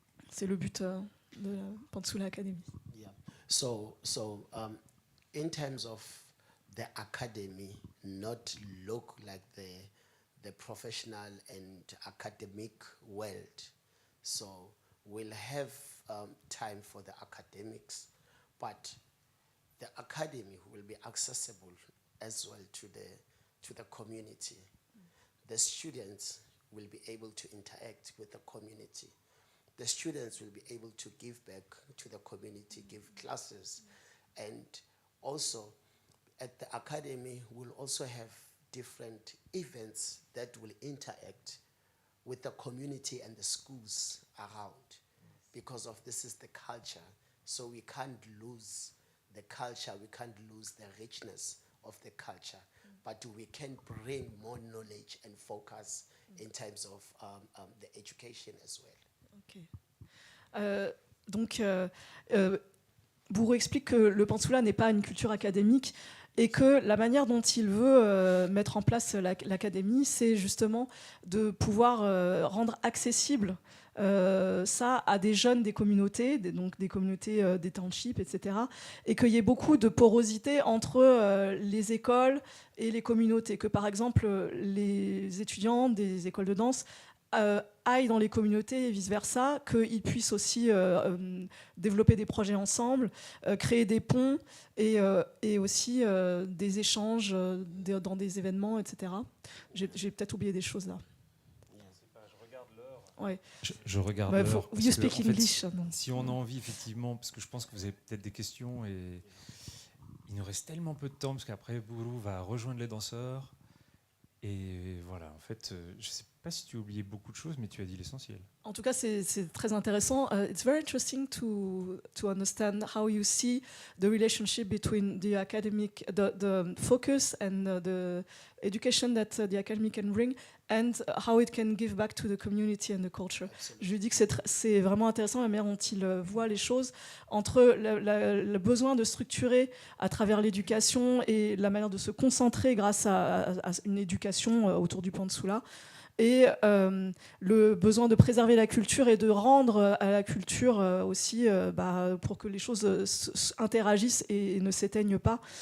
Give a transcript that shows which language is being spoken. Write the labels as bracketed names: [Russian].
[French] C'est le but de la Pantsula Academy. [English] Yeah. So in terms of the academy, not look like the professional and academic world. So we'll have time for the academics, but the academy will be accessible as well to the community. The students will be able to interact with the community. The students will be able to give back to the community, give classes. And also, at the academy, we'll also have different events that will interact with the community and the schools around. Because of this is the culture. So we can't lose the culture, we can't lose the richness of the culture. But we can bring more knowledge and focus in terms of the education as well. Ok. [French] Buru explique que le pantsula n'est pas une culture académique et que la manière dont il veut mettre en place l'académie, c'est justement de pouvoir rendre accessible ça à des jeunes des communautés, donc des communautés des townships, etc. Et qu'il y ait beaucoup de porosité entre les écoles et les communautés. Que par exemple, les étudiants des écoles de danse aillent dans les communautés et vice-versa, qu'ils puissent aussi développer des projets ensemble, créer des ponts et aussi des échanges dans des événements, etc. J'ai peut-être oublié des choses là. Ouais. Je regarde l'heure. [English] You speak English. [French] Si on a envie, effectivement, parce que je pense que vous avez peut-être des questions et il nous reste tellement peu de temps parce qu'après Buru va rejoindre les danseurs. Et voilà, en fait, je ne sais pas si tu as oublié beaucoup de choses, mais tu as dit l'essentiel. En tout cas, c'est très intéressant. [English] It's very interesting to understand how you see the relationship between the academic, the focus and the education that the academy can bring, and how it can give back to the community and the culture. [French] Absolutely. Je lui dis que c'est vraiment intéressant la manière dont il voit les choses, entre le besoin de structurer à travers l'éducation et la manière de se concentrer grâce à une éducation autour du pantsula, et le besoin de préserver la culture et de rendre à la culture aussi pour que les choses interagissent et ne s'éteignent pas.